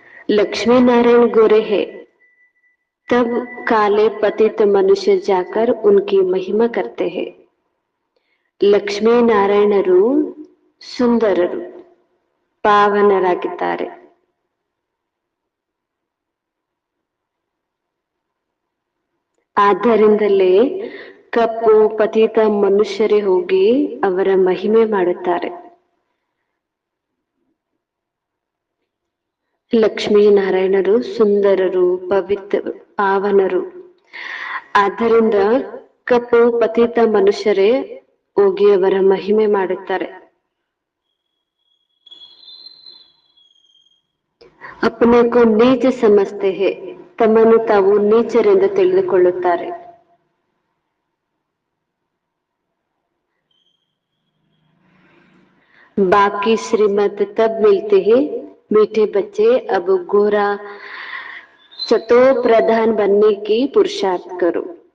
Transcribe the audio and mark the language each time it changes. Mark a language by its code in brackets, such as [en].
[hi] लक्ष्मी नारायण गोरे है, तब काले पतित मनुष्य जाकर उनकी महिमा करते हैं. [kn] ಲಕ್ಷ್ಮೀ ನಾರಾಯಣರು ಸುಂದರರು, ಪಾವನರಾಗಿದ್ದಾರೆ. ಆದ್ದರಿಂದಲೇ ಕಪ್ಪು ಪತಿತ ಮನುಷ್ಯರೇ ಹೋಗಿ ಅವರ ಮಹಿಮೆ ಮಾಡುತ್ತಾರೆ. ಲಕ್ಷ್ಮೀ ನಾರಾಯಣರು ಸುಂದರರು, ಪವಿತ್ರ, ಪಾವನರು. ಆದ್ದರಿಂದ ಕಪ್ಪು ಪತಿತ ಮನುಷ್ಯರೇ ಹೋಗಿ ಅವರ ಮಹಿಮೆ ಮಾಡುತ್ತಾರೆ. [hi] अपने को नीच समझते हैं, [kn] ತಮ್ಮನ್ನು ತಾವು ನೀಚರೆಂದು ತಿಳಿದುಕೊಳ್ಳುತ್ತಾರೆ. [hi] बाकी श्रीमत तब मिलते हैं मीठे बच्चे, अब गोरा चतो प्रधान बनने की पुरुषार्थ करो.